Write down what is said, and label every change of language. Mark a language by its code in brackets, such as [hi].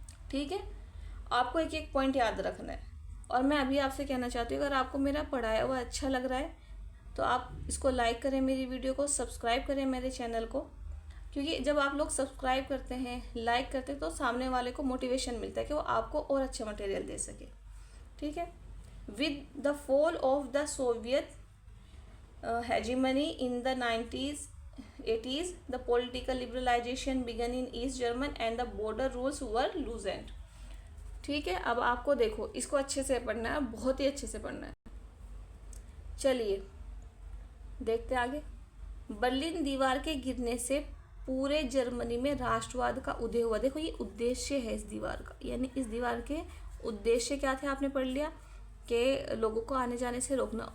[hi] ठीक है, आपको एक एक पॉइंट याद रखना है। और मैं अभी आपसे कहना चाहती हूँ, अगर आपको मेरा पढ़ाया हुआ अच्छा लग रहा है तो आप इसको लाइक करें, मेरी वीडियो को सब्सक्राइब करें मेरे चैनल को, क्योंकि जब आप लोग सब्सक्राइब करते हैं, लाइक करते हैं, तो सामने वाले को मोटिवेशन मिलता है कि वो आपको और अच्छा मटेरियल दे सके। ठीक है। [en] With the fall of the Soviet hegemony in the 80s, the political liberalization began in East Germany and the border rules were loosened. [hi] ठीक है, अब आपको देखो इसको अच्छे से पढ़ना है, बहुत ही अच्छे से पढ़ना है। चलिए देखते आगे। बर्लिन दीवार के गिरने से पूरे जर्मनी में राष्ट्रवाद का उदय हुआ। देखो ये उद्देश्य है इस दीवार का, यानी इस दीवार के उद्देश्य क्या थे आपने पढ़ लिया कि लोगों को आने जाने से रोकना।